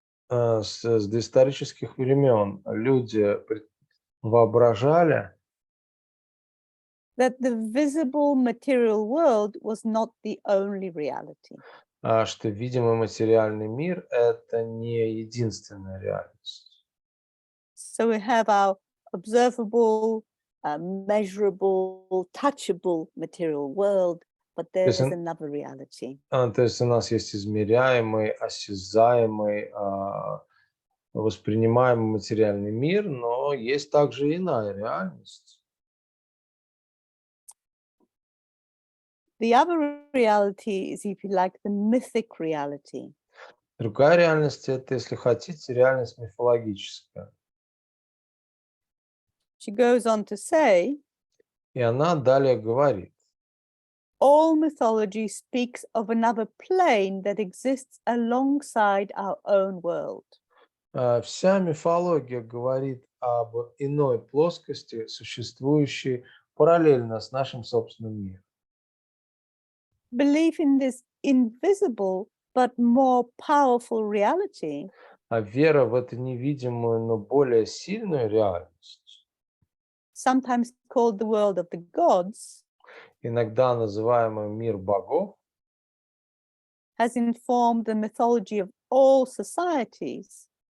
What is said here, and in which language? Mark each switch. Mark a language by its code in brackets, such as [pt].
[ru] с доисторических времен люди воображали, [en] that the visible material world was not the only reality. [ru] что видимый материальный мир – это не единственная реальность. [en] So we have our observable, measurable, touchable material world, but there's another reality. [ru] То есть у нас есть измеряемый, осязаемый, воспринимаемый материальный мир, но есть также иная реальность. [en] The other reality is, if you like, the mythic reality. [ru] Другая реальность – это, если хотите, реальность мифологическая. [en] She goes on to say, [ru] И она далее говорит, [en] all mythology speaks of another plane that exists alongside our own world. [ru] вся мифология говорит об иной плоскости, существующей параллельно с нашим собственным миром. [en] Belief in this invisible but more powerful reality [ru] Вера в эту невидимую, но более сильную реальность, [en] sometimes called the world of the gods, [ru] иногда называемый мир богов, [en] has informed the mythology of all societies